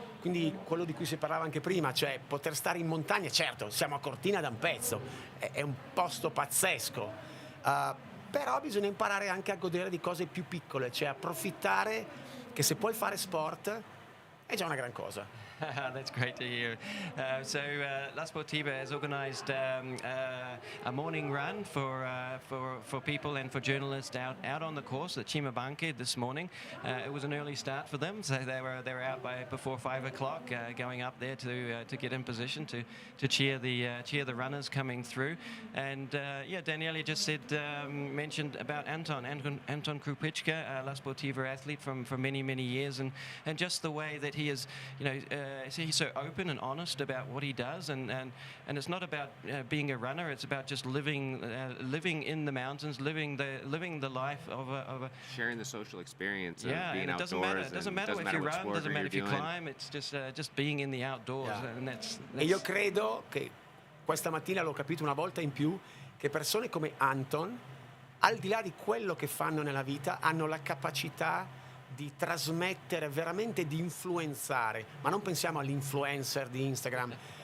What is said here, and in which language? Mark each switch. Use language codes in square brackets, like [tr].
[it] Quindi quello di cui si parlava anche prima, cioè poter stare in montagna. Certo, siamo a Cortina da un pezzo, è un posto pazzesco, però bisogna imparare anche a godere di cose più piccole, cioè approfittare che se puoi fare sport è già una gran cosa. [en] That's great to hear. So La Sportiva has organized a morning run for people and for journalists out on the course at Cimabanque this morning. It was an early start for them, so they were out before 5 o'clock, going up there to get in position to cheer the runners coming through. And Daniele just mentioned about Anton Krupicka, La Sportiva athlete from many years, and just the way that he is, he's so open and honest about what he does, and it's not about being a runner. It's about just living in the mountains, living the life of a sharing the social experience of being and it outdoors. Doesn't matter if you run, doesn't matter if you climb. It's just being in the outdoors, and that's. [it] E io credo che questa mattina l'ho capito una volta in più, che persone come Anton, al di là di quello che fanno nella vita, hanno la capacità di trasmettere, veramente di influenzare, ma non pensiamo all'influencer di Instagram,